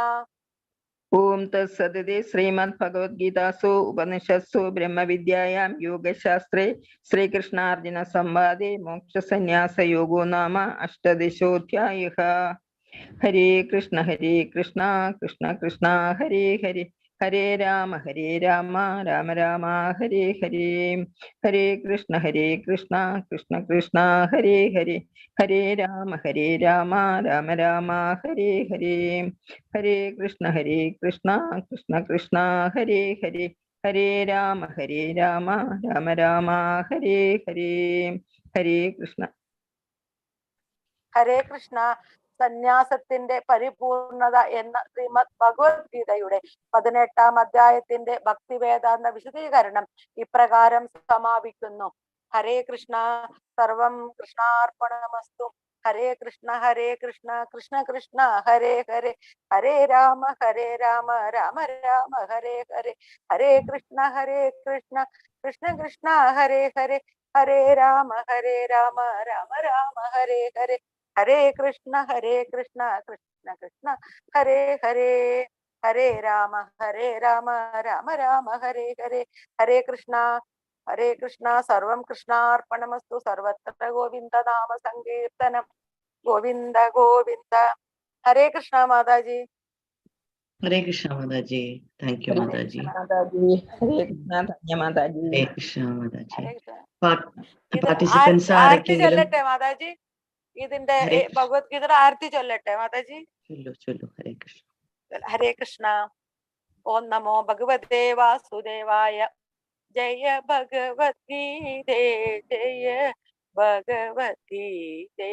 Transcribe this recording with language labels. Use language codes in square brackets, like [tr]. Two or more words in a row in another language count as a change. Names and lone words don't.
[sa] ഓം തത്സദിതി ശ്രീമദ് ഭഗവത് ഗീതാസു ഉപനിഷത്സു ബ്രഹ്മവിദ്യായാം യോഗശാസ്ത്രേ ശ്രീകൃഷ്ണാർജുന സംവാദേ മോക്ഷസന്യാസ യോഗോ നാമ അഷ്ടദശോധ്യായഃ. ഹരേ കൃഷ്ണ കൃഷ്ണ കൃഷ്ണ ഹരേ ഹരേ ഹരേ രാമ രാമ രാമ ഹരേ ഹരേ. ഹരേ കൃഷ്ണ കൃഷ്ണ കൃഷ്ണ ഹരേ ഹരേ ഹരേ രാമ രാമ രാമ ഹരേ ഹരേ. ഹരേ കൃഷ്ണ കൃഷ്ണ കൃഷ്ണ ഹരേ ഹരേ ഹരേ രാമ രാമ രാമ ഹരേ ഹരേ. ഹരേ കൃഷ്ണ. ഹരേ കൃഷ്ണ. [ml] സന്യാസത്തിന്റെ പരിപൂർണത എന്ന ശ്രീമദ് ഭഗവത്ഗീതയുടെ 18-ാം അധ്യായത്തിന്റെ ഭക്തിവേദാന്ത വിശദീകരണം ഇപ്രകാരം സമാപിക്കുന്നു. [sa] ഹരേ കൃഷ്ണ. സർവം കൃഷ്ണാർപ്പണമസ്തു. ഹരേ കൃഷ്ണ കൃഷ്ണ കൃഷ്ണ ഹരേ ഹരേ ഹരേ രാമ രാമ രാമ ഹരേ ഹരേ. ഹരേ കൃഷ്ണ കൃഷ്ണ കൃഷ്ണ ഹരേ ഹരേ ഹരേ രാമ രാമ രാമ ഹരേ ഹരേ. ഹരേ കൃഷ്ണ കൃഷ്ണ കൃഷ്ണ ഹരേ ഹരേ ഹരേ രാമ രാമ രാമ ഹരേ ഹരേ. ഹരേ കൃഷ്ണ. സർവം കൃഷ്ണാർപ്പണമസ്തു. സർവത്ര ഗോവിന്ദ നാമ സങ്കീർത്തനം. ഗോവിന്ദ ഗോവിന്ദ. [ml] ഹരേ കൃഷ്ണ മാതാജി. Hare Krishna Mataji. [en] Thank you, [ml] Hare Mataji. Krishna Mataji. Hare Krishna Tanya Mataji. Hare Krishna Mataji. ഹരേ കൃഷ്ണ. ഇത് Participants ആർത്തി ആരെങ്കിലും ചൊല്ലട്ടെ മാതാജി? ഇതിന്റെ ഹരേ കൃഷ്ണ. ഭഗവത്ഗീത ആർത്തി ചൊല്ലട്ടെ മാതാജി? ചൊല്ലു ഹരേ കൃഷ്ണ. [sa] ഹരേ കൃഷ്ണ. ഓം നമോ ഭഗവതേ വാസുദേവായ. ജയ ഭഗവത്ഗീതേ ജയ ഭഗവത്ഗീതേ.